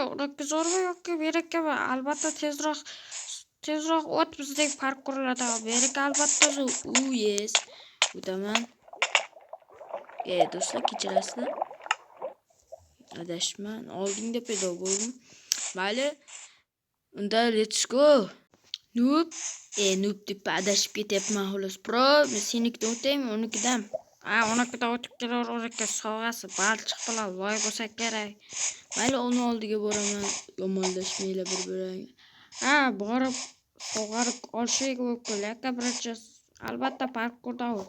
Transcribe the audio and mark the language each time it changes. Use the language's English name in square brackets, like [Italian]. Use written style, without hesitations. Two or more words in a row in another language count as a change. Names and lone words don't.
[Uzbek] Uniki zo'rmi yoki berakami? Albatta tezroq o't bizdek parkurlarda. Beraka albatta yes. O'taman. Do'stlar, kechirasizlar. Adashman. Oldingda paydo bo'ldim. Mayli. Unda [English] let's go. [Uzbek] Noob. Noob deb adashib ketyapman xolos. Pro, men senikidan o'taymi, unikidan? Unikidan o'tib kelaver, uniki sovg'asi balchiq bilan loy bo'lsa kerak. Mayli, uni oldiga boraman. Yomonlashmanglar bir-biringga. Borib sovg'arib olishga mumkin. Lekin birinchi albatta parkurda o't.